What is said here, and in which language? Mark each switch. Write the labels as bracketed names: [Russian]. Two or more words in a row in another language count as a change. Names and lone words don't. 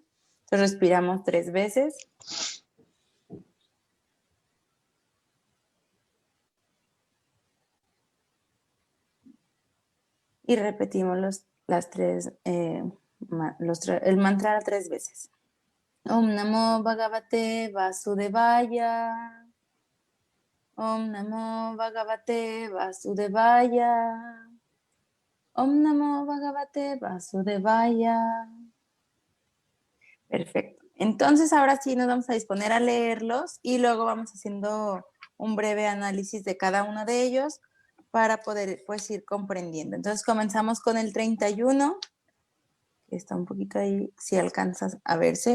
[Spanish] Entonces respiramos 3 veces. Y repetimos el mantra 3 veces. [Sanskrit] ॐ नमो भगवते वासुदेवाय. ॐ नमो भगवते वासुदेवाय. ॐ नमो भगवते वासुदेवाय. [Spanish] Perfecto. Entonces ahora sí nos vamos a disponer a leerlos y luego vamos haciendo un breve análisis de cada uno de ellos para poder pues ir comprendiendo. Entonces comenzamos con el 31, que está un poquito ahí, si alcanzas a verse.